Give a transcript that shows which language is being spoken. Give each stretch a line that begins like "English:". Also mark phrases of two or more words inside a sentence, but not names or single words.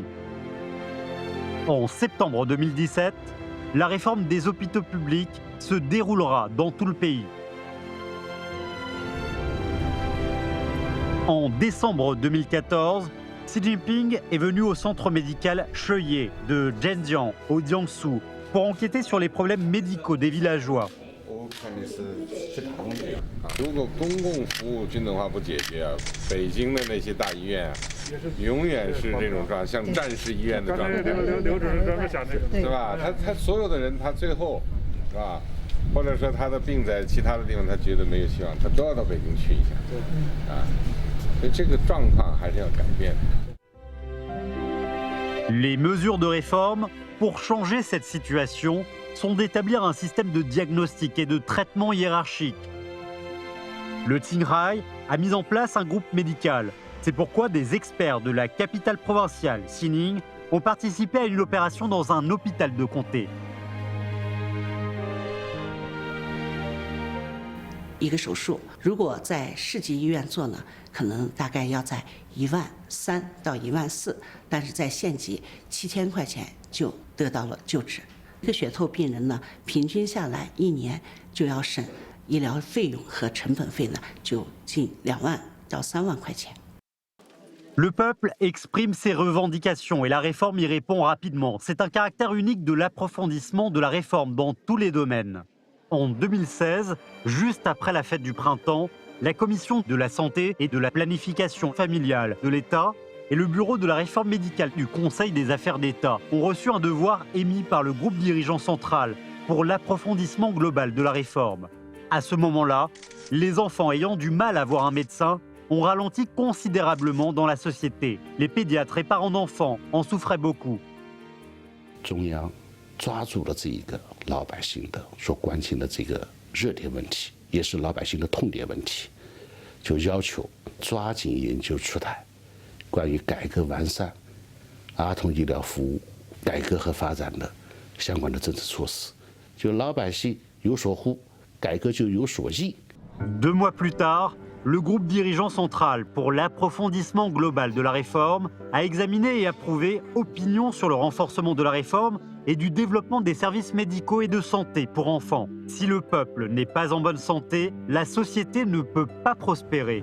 French: En septembre 2017, la réforme des hôpitaux publics se déroulera dans tout le pays. En décembre 2014, Xi Jinping est venu au centre médical Sheye de Zhenjiang, au Jiangsu, pour enquêter sur les problèmes médicaux des villageois.
Chinese: 看的是长的。如果公共服务均等化不解决啊，北京的那些大医院啊，永远是这种状态，像战时医院的状态。刘主任专门想这个，是吧？他所有的人，他最后，是吧？或者说他的病在其他的地方，他觉得没有希望，他都要到北京去一下。啊，所以这个状况还是要改变的。
French: Les mesures de réforme pour changer cette situation sont d'établir un système de diagnostic et de traitement hiérarchique. Le Qinghai a mis en place un groupe médical. C'est pourquoi des experts de la capitale provinciale, Xining, ont participé à une opération dans un hôpital de comté.
Chinese: 一个手术，如果在市级医院做呢，可能大概要在13000到14000，但是在县级7000块钱就得到了救治。一个血透病人呢，平均下来1年就要省医疗费用和成本费呢，就近2万到3万块钱。
French: Le peuple exprime ses revendications et la réforme y répond rapidement. C'est un caractère unique de l'approfondissement de la réforme dans tous les domaines. En 2016, juste après la fête du printemps, la Commission de la santé et de la planification familiale de l'État et le Bureau de la réforme médicale du Conseil des affaires d'État ont reçu un devoir émis par le groupe dirigeant central pour l'approfondissement global de la réforme. À ce moment-là, les enfants ayant du mal à voir un médecin ont ralenti considérablement dans la société. Les pédiatres et parents d'enfants en souffraient beaucoup.
Chinese: 抓住了这一个老百姓的所关心的这个热点问题，也是老百姓的痛点问题，就要求抓紧研究出台关于改革完善儿童医疗服务改革和发展的相关的政策措施，就老百姓有所呼，改革就有所依。
French: 2 mois plus tard, le groupe dirigeant central pour l'approfondissement global de la réforme a examiné et approuvé opinion sur le renforcement de la réforme et du développement des services médicaux et de santé pour enfants. Si le peuple n'est pas en bonne santé, la société ne peut pas prospérer.